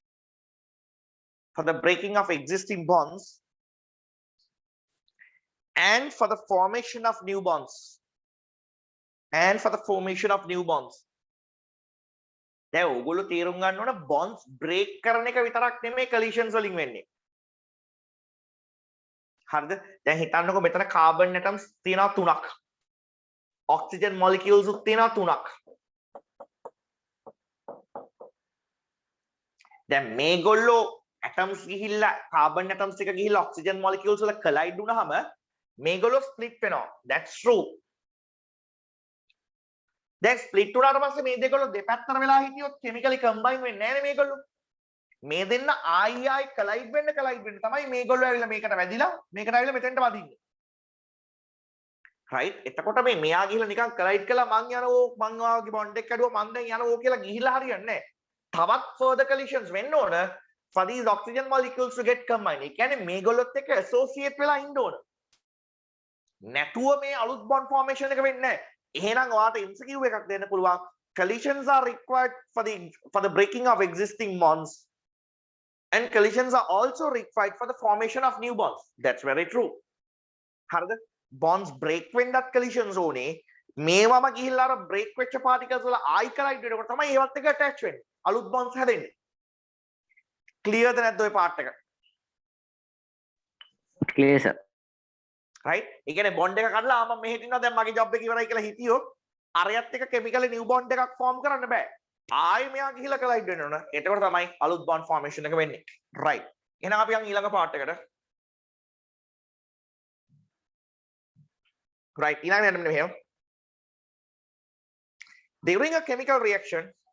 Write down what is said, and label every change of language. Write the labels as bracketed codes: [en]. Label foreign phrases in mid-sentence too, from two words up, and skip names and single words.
[en] and for the formation of new bonds, [si] දැන් ඕගොල්ලෝ තේරුම් ගන්න ඕන [en] bonds break [si] කරන එක විතරක් නෙමෙයි collisions වලින් වෙන්නේ. හරිද? දැන් හිතන්නකෝ මෙතන [en] carbon atoms [si] තියෙනවා 3ක්. [en] oxygen molecules [si] උත් තියෙනවා 3ක්. දැන් මේගොල්ලෝ atoms ගිහිල්ලා [en] carbon atoms [si] එක ගිහිල්ලා [en] oxygen molecules [si] වල collide වුණාම මේගොල්ලෝ split වෙනවා. [en] That's true. [si] දැන් split වුණාට පස්සේ මේ දෙකොල්ලෝ දෙපැත්තට වෙලා හිටියොත් [en] chemically combine [si] වෙන්නේ නැහැ නේ මේගොල්ලෝ. මේ දෙන්න ආයි collide වෙන්න තමයි මේගොල්ලෝ ඇවිල්ලා මේකට වැදිලා මේකට ඇවිල්ලා මෙතෙන්ට වදින්නේ. right? එතකොට මේ මෙයා ගිහිල්ලා නිකන් collide කළා මං යනවා මං වාගේ bond එක කැඩුවා මං දැන් යනවා කියලා ගිහිල්ලා හරියන්නේ නැහැ. තවත් [en] further collisions [si] වෙන්න ඕන [en] for these oxygen molecules to get combined. [si] ඒ කියන්නේ මේගොල්ලොත් එක්ක associate වෙලා ඉන්න ඕන. නැතුව මේ අලුත් [en] bond formation [si] එක වෙන්නේ නැහැ. එහෙනම් ඔයාට MCQ එකක් දෙන්න පුළුවන්. [en] Collisions are required for the breaking of existing bonds, and collisions are also required for the formation of new bonds. That's very true. [si] හරිද? [en] Bonds break [si] වෙන්නත් collisions ඕනේ. මේවම ගිහිල්ලා අර break වෙච්ච particles වල ආයි collide වෙනකොට තමයි ඒවත් එක attach වෙන්නේ. අලුත් bonds හැදෙන්නේ. Clear ද නැද්ද ඔය part එක? [en] Clear sir. [si] right? ඒ කියන්නේ bond එක කඩලා මම මෙහෙට ඉන්නවා දැන් මගේ job එක ඉවරයි කියලා හිතියොත් අරයත් එක [en] chemically new bond [si] එකක් form කරන්න බෑ. ආයෙ මෙයා ගිහිල්ලා collide වෙන්න ඕන. එතකොට තමයි අලුත් [en] bond formation [si] එක වෙන්නේ. right. එහෙනම් අපි යන් ඊළඟ part එකට. right. ඊළඟ යන්න මෙහෙම. [en] During a chemical reaction,